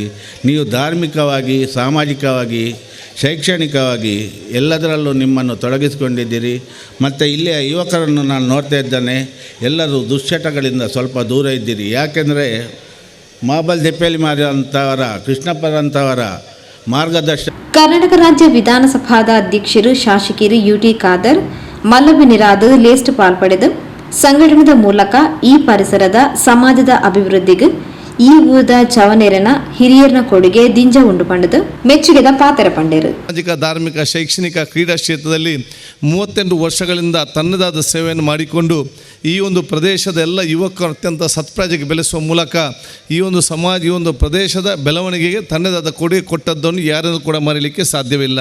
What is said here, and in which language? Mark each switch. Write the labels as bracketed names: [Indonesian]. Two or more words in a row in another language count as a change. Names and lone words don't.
[Kannada] ನೀವು ಧಾರ್ಮಿಕವಾಗಿ, ಸಾಮಾಜಿಕವಾಗಿ, ಶೈಕ್ಷಣಿಕವಾಗಿ ಎಲ್ಲದರಲ್ಲೂ ನಿಮ್ಮನ್ನು ತೊಡಗಿಸಿಕೊಂಡಿದ್ದೀರಿ. ಮತ್ತು ಇಲ್ಲಿಯ ಯುವಕರನ್ನು ನಾನು ನೋಡ್ತಾ ಇದ್ದೇನೆ, ಎಲ್ಲರೂ ದುಶ್ಚಟಗಳಿಂದ ಸ್ವಲ್ಪ ದೂರ ಇದ್ದೀರಿ. ಯಾಕೆಂದರೆ ಮಾಬಲ್ ದೆಪ್ಪೇಲಿ ಮಾರಂಥವರ ಕೃಷ್ಣಪ್ಪರಂಥವರ ಮಾರ್ಗದರ್ಶನ. [Tulu] ಕರ್ನಾಟಕ ರಾಜ್ಯ ವಿಧಾನಸಭಾದ ಅಧ್ಯಕ್ಷರು ಶಾಸಕಿಯರು ಯುಟಿ ಖಾದರ್ ಮಲ್ಲಬಿನಿರಾದ ಲೇಸ್ಟ್ ಪಾಲ್ಪಡೆದು ಸಂಘಟನೆದ ಮೂಲಕ ಈ ಪರಿಸರದ ಸಮಾಜದ ಅಭಿವೃದ್ಧಿಗೆ ಈ ಊದ ಚವನೇರನ ಹಿರಿಯರನ ಕೊಡುಗೆ ದಿಂಜ ಉಂಡು ಪಂಡದು ಮೆಚ್ಚುಗೆದ ಪಾತ್ರ ಪಂಡೇರು. [Kannada] ಸಾಮಾಜಿಕ, ಧಾರ್ಮಿಕ, ಶೈಕ್ಷಣಿಕ, ಕ್ರೀಡಾ ಕ್ಷೇತ್ರದಲ್ಲಿ 38 ವರ್ಷಗಳಿಂದ ತನ್ನದಾದ ಸೇವೆಯನ್ನು ಮಾಡಿಕೊಂಡು ಈ ಒಂದು ಪ್ರದೇಶದ ಎಲ್ಲ ಯುವಕರು ಅತ್ಯಂತ ಸತ್ಪ್ರಾಜಕ್ಕೆ ಬೆಳೆಸುವ ಮೂಲಕ ಈ ಒಂದು ಸಮಾಜ, ಈ ಒಂದು ಪ್ರದೇಶದ ಬೆಳವಣಿಗೆಗೆ ತನ್ನದಾದ ಕೊಡುಗೆ ಕೊಟ್ಟದ್ದನ್ನು ಯಾರನ್ನು ಕೂಡ ಮರೀಲಿಕ್ಕೆ ಸಾಧ್ಯವಿಲ್ಲ.